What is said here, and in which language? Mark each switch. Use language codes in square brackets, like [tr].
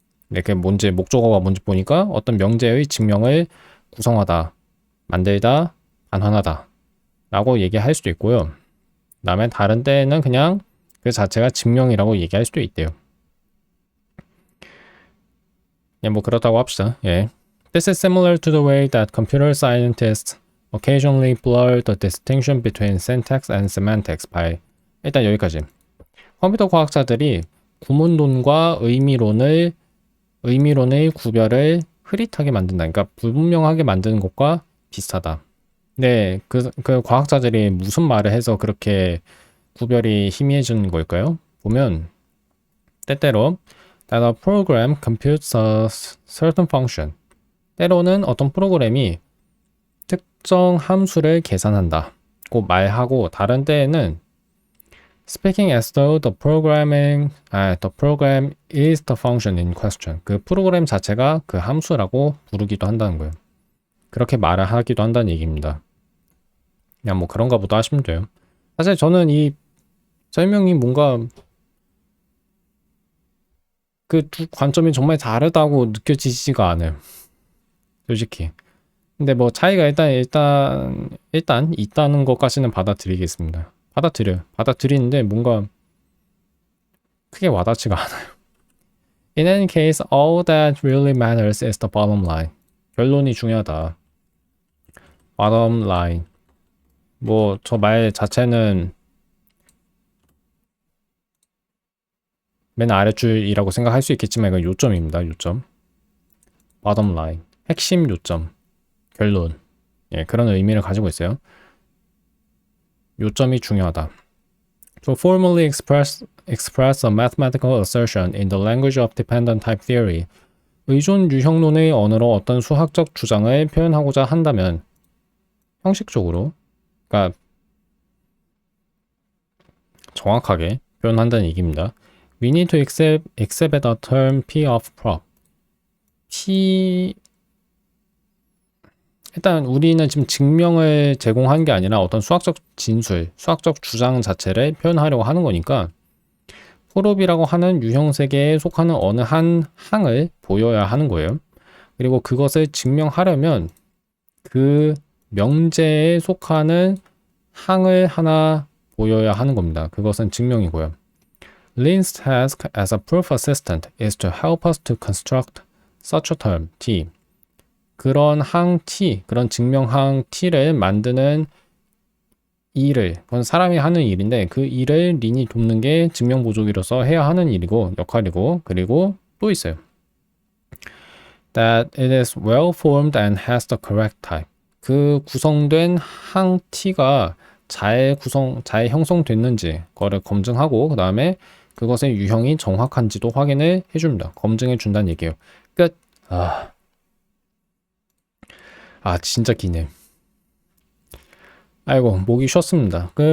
[ko] 이렇게 뭔지 목적어가 뭔지 보니까 어떤 명제의 증명을 구성하다, 만들다, 반환하다 라고 얘기할 수도 있고요. 그 다음에 다른 때는 그냥 그 자체가 증명이라고 얘기할 수도 있대요. 예, 뭐 그렇다고 합시다. 예. [en] This is similar to the way that computer scientists occasionally blur the distinction between syntax and semantics by [ko] 일단 여기까지. 컴퓨터 과학자들이 구문론과 의미론의 구별을 흐릿하게 만든다. 그러니까 불분명하게 만드는 것과 비슷하다. 네, 그 과학자들이 무슨 말을 해서 그렇게 구별이 희미해지는 걸까요? 보면 때때로 [en] that a program computes a certain function. [ko] 때로는 어떤 프로그램이 특정 함수를 계산한다. 고 말하고 다른 때에는 [en] speaking as though the program is the function in question. [ko] 그 프로그램 자체가 그 함수라고 부르기도 한다는 거예요. 그렇게 말을 하기도 한다는 얘기입니다. 그냥 뭐 그런가 보다 하시면 돼요. 사실 저는 이 설명이 뭔가 그 두 관점이 정말 다르다고 느껴지지가 않아요. 솔직히. 근데 뭐 차이가 일단 있다는 것까지는 받아들이겠습니다. 받아들이는데 뭔가 크게 와닿지가 않아요. [en] In any case, all that really matters is the bottom line. [ko] 결론이 중요하다. bottom line. 뭐 저 말 자체는 맨 아랫줄이라고 생각할 수 있겠지만 이건 요점입니다. 요점. bottom line. 핵심 요점. 결론. 예, 그런 의미를 가지고 있어요. 요점이 중요하다. [en] To formally express a mathematical assertion in the language of dependent type theory. [ko] 의존 유형론의 언어로 어떤 수학적 주장을 표현하고자 한다면 형식적으로, 그러니까 정확하게 표현한다는 얘기입니다. [en] We need to exhibit a term P of prop. [ko] 일단 우리는 지금 증명을 제공한 게 아니라 어떤 수학적 진술, 수학적 주장 자체를 표현하려고 하는 거니까 프롭이라고 하는 유형 세계에 속하는 어느 한 항을 보여야 하는 거예요. 그리고 그것을 증명하려면 그 명제에 속하는 항을 하나 보여야 하는 겁니다. 그것은 증명이고요. [en] Lin's task as a proof assistant is to help us to construct such a term, T. [ko] 그런 항 T, 그런 증명항 T를 만드는 일을, 그건 사람이 하는 일인데 그 일을 린이 돕는 게 증명보조기로서 해야 하는 일이고 역할이고, 그리고 또 있어요. [en] That it is well formed and has the correct type. [ko] 그 구성된 항 T가 잘 형성됐는지 그거를 검증하고 그 다음에 그것의 유형이 정확한지도 확인을 해줍니다. 검증해 준다는 얘기예요. 끝. 진짜 기네. 아이고, 목이 쉬었습니다.